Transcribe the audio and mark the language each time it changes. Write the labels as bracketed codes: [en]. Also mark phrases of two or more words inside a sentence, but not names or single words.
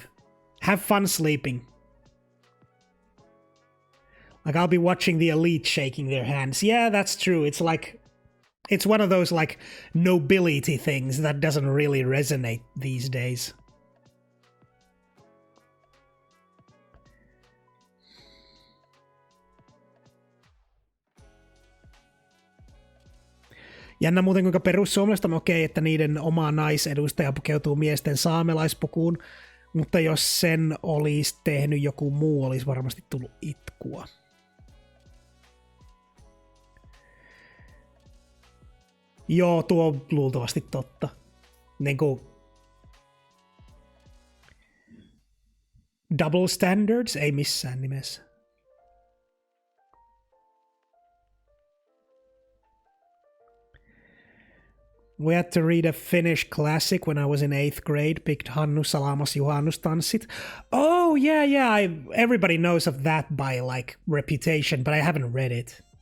[en] Have fun sleeping. Like, I'll be watching the elite shaking their hands. Yeah, that's true. It's like... It's one of those, like, nobility things that doesn't really resonate these days. [fi] Jännä muuten, kuinka perussuomalaiset on okei, että niiden oma naisedustaja pukeutuu miesten saamelaispukuun, mutta jos sen olisi tehnyt joku muu, olisi varmasti tullut itkua. Joo, tuo on luultavasti totta. [en] Niinku... Double standards? [fi] Ei missään nimessä. [en] We had to read a Finnish classic when I was in 8th grade, picked Hannu Salamas juhannustanssit. Oh, yeah, everybody knows of that by, like, reputation, but I haven't read it.